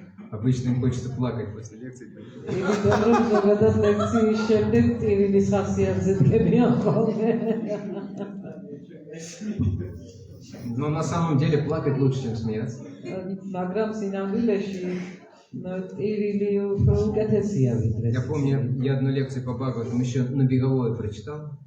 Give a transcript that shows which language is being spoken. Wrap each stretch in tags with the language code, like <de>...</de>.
<ru>Обычно им хочется плакать после лекции.</ru> <ka>იმიტომ რომ ზოგადად ლექციის შემდეგ ტირილის ხასიათზე დგებიან ხოლმე.</ka> <ru>Но на самом деле плакать лучше, чем смеяться.</ru> <ka>მაგრამ სინამდვილეში ტირილი უფრო უკეთესია ვიდრე.</ka> <ru>Я помню, я одну лекцию по Бхагаватам еще на беговой прочитал.</ru>